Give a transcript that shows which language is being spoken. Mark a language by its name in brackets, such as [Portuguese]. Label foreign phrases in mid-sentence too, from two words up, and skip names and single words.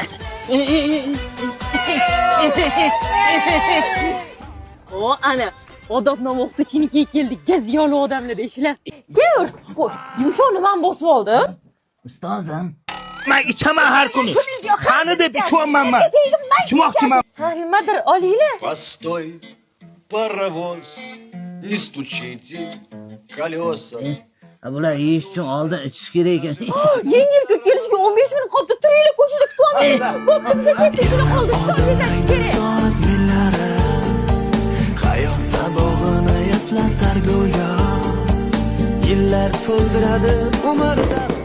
[Uzbek] O, ana, odobnoma o'qituvchinikiga keldik. Jaziyoli odamlar deyishlar. Kel, qo'y. Yumshoqni men bosib oldim. Ustozim, men ichaman har kuni. Sani deb ichmayman men. Ichmoqchiman. Ha, nimadir olinglar. [Russian] Постой, паровоз, не стучите колеса. [Uzbek] Bular yeyish uchun oldin ichish kerak ekan. Yangi yil kelishiga 15 minut qoldi. Turinglar, ko'chada kutamiz. Bo'pti, biza ketdik, shuni qoldi. Soat millari hayot sabog'ini eslatar go'yo. Yillar to'ldiradi umrda.